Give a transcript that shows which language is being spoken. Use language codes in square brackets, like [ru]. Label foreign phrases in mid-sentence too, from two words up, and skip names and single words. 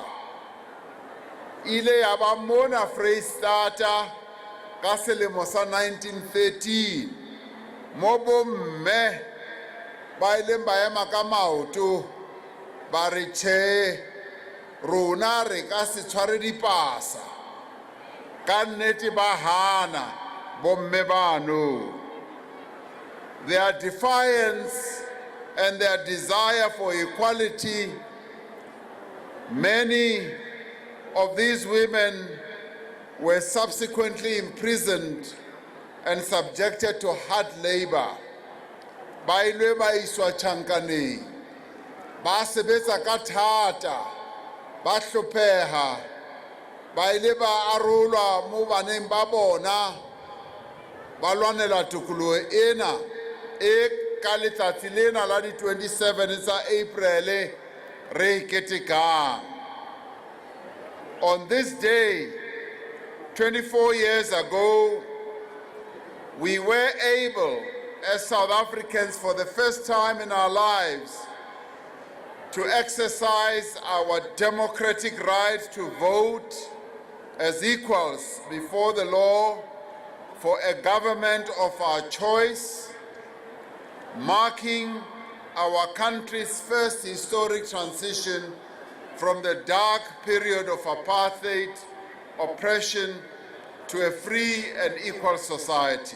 [st] Ile ya ba mona Freistata ka selemo sa 1913 mo bomme ba ileng ba ema ka maoto ba re tjhe rona re ka se tshware dipasa, ka nnete ba hana bomme bano. [en] Their defiance and their desire for equality Many of these women were subsequently imprisoned and subjected to hard labor. [st] Ba ilwe ba iswa tjhankaneng, ba sebetsa ka thata, ba hlopheha, ba ile ba arolwa mo baneng ba bona, ba lwanela tokoloho ena e ka letsatsi lena la di 27 tsa April re ketekang. [en] On this day, 24 years ago, we were able, as South Africans, for the first time in our lives, to exercise our democratic right to vote as equals before the law for a government of our choice, marking our country's first historic transition from the dark period of apartheid, oppression, to a free and equal society.